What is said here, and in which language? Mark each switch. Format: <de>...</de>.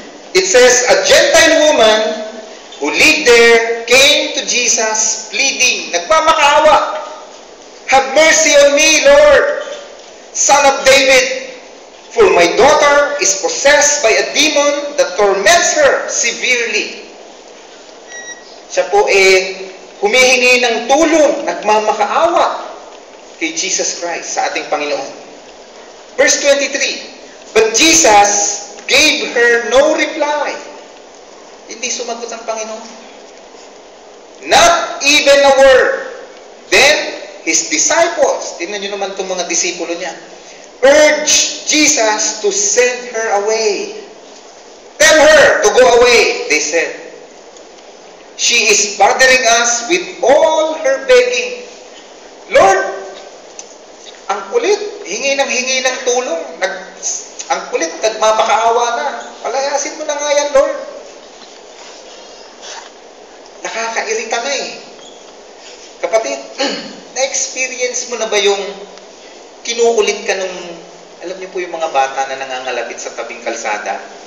<en>It says, a Gentile woman who lived there came to Jesus pleading,</en> <tl>nagmamakaawa,</tl> <en>have mercy on me, Lord, Son of David, for my daughter is possessed by a demon that torments her severely.</en> <tl>Siya po humihingi ng tulong, nagmamakaawa kay Jesus Christ, sa ating Panginoon.</tl> <en>Verse 23, but Jesus gave her no reply.</en> <tl>Hindi sumagot ang Panginoon.</tl> <en>Not even a word. Then, His disciples,</en> <tl>tingnan nyo naman itong mga disipulo niya,</tl> <en>urged Jesus to send her away. Tell her to go away, they said. She is bothering us with all her begging.</en> <tl>Lord, ang kulit, hingi ng tulong. Ang kulit, nagmamakaawa na. Palayasin mo na nga yan, Lord. Nakakairita na eh. Kapatid, na-experience mo na ba yung kinukulit ka nung, alam niyo po yung mga bata na nangangalabit sa tabing kalsada?</tl>